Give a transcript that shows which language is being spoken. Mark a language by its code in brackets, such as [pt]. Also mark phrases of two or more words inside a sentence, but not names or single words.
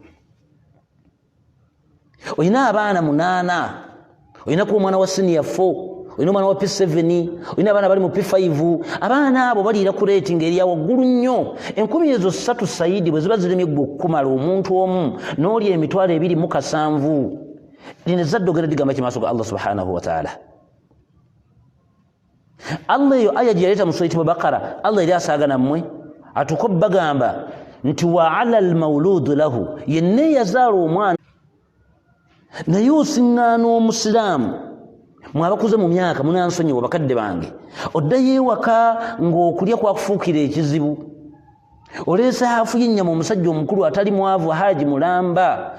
[lg] Olina abaana 8, olinaku omwana wa senior 4, olina omwana wa P7, olina abaana bali mu P5. Abaana abo baliira ku leeti ng'erya waggulu nnyo. 10,000 sayidi bwe ziba ziremye gwe okumala omuntu omu n'olya 2,700, lino ezzadde ogenda ligamba kimaaso ga Allah [ar] سبحانه وتعالى. [lg] Allah eyo aya gye yaleeta mu Surati Bakara, Allah yali asaagana mmwe atuko bagamba nti [ar] وعلى المولود له, [lg] yenna yazaala omwana. Naye osiŋŋaana omusiraamu, mwabakuze mu myaka munansonyiwa bakadde bange, oddayo ewaka ng'okulya kwakufuukira ekizibu, Oleesa hafu y'ennyama omusajja omukulu atali mwavu haji mulamba.